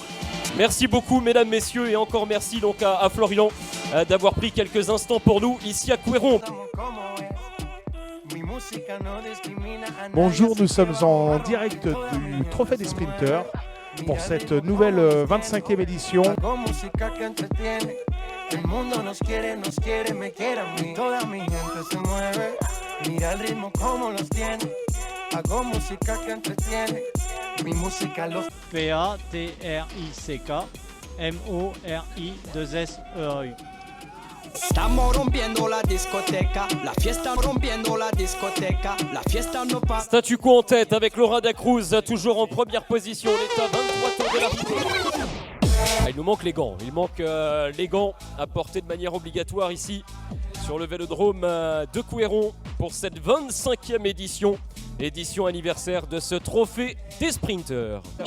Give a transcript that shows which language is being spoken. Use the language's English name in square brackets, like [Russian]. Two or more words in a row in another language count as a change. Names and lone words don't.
[French] Merci beaucoup mesdames, messieurs, et encore merci donc à Florian d'avoir pris quelques instants pour nous ici à Couëron. Bonjour, nous sommes en direct du Trophée des Sprinters pour cette nouvelle 25e édition. P-A-T-R-I-C-K M-O-R-I-2-S-E-A-U. [Spanish] Estamos rompiendo la discoteca, la fiesta rompiendo la discoteca, la fiesta no pa. [French] Statu quo en tête avec Laura Dacruz, toujours en première position, l'état 23 tours de l'arrivée. Il nous manque les gants, il manque les gants à porter de manière obligatoire ici sur le vélodrome de Couëron pour cette 25e édition anniversaire de ce trophée des sprinters.